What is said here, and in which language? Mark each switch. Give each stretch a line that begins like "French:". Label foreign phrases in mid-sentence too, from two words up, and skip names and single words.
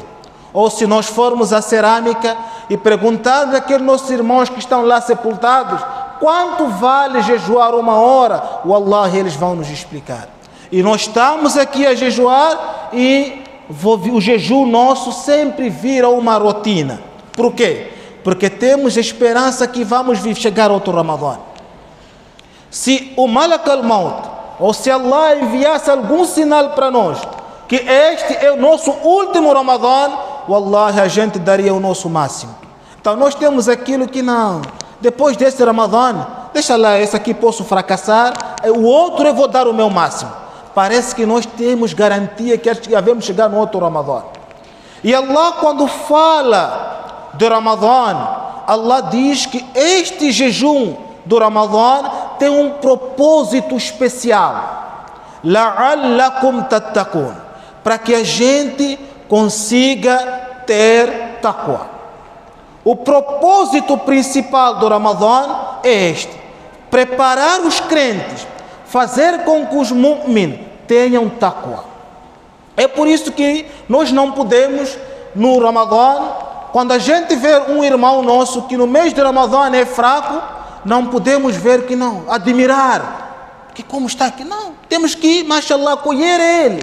Portuguese: Ou se nós formos à cerâmica e perguntarmos àqueles nossos irmãos que estão lá sepultados, quanto vale jejuar uma hora, Wallahi, eles vão nos explicar. E nós estamos aqui a jejuar e o jejum nosso sempre vira uma rotina. Por quê? Porque temos esperança que vamos chegar outro Ramadã. Se o
Arabic: ملك الموت,
Portuguese: ou se Allah enviasse algum sinal para nós que este é o nosso último Ramadã, wallahi, a gente daria o nosso máximo. Então nós temos aquilo que não. Depois desse Ramadã, deixa lá, esse aqui posso fracassar, o outro eu vou dar o meu máximo. Parece que nós temos garantia que devemos chegar no outro Ramadã. E Allah, quando fala de Ramadã, Allah diz que este jejum do Ramadã tem um propósito especial.
Arabic: لعلكم تتقون,
Portuguese: para que a gente consiga ter taqwa. O propósito principal do Ramadã é este: preparar os crentes, fazer com que os mu'min tenham taqwa. É por isso que nós não podemos, no Ramadã, quando a gente vê um irmão nosso que no mês de Ramadã é fraco, não podemos ver que não, admirar, que como está aqui, não, temos que, mashallah, acolher ele.